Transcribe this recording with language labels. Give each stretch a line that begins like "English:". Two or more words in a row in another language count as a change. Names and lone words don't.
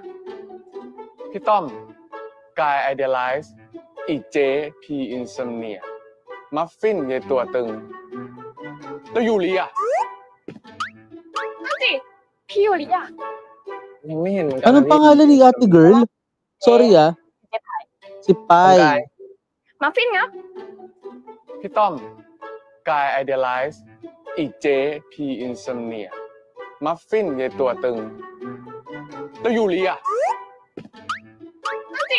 Thai: พี่ต้อม กายไอเดียไลซ์อีกเจพีอินซัมเนียมัฟฟินยายตัวตึง แล้วยูริอ่ะ นั่นสิ พี่ยูริอ่ะ ยังไม่เห็นเหมือนกั
Filipino: Anong
Thai: พี่
Filipino: pangalan ni ate girl? Sorry ah.
Thai: เจ๊ไผ่
Filipino: Si
Thai: ผม
Filipino: Pai.
Thai: กาย มาฟินครับ พี่ต้อม กายไอเดียไลซ์อีกเจพีอินซัมเนียมัฟฟินยายตัวตึง แล้วยูริอ่ะ นั่นสิ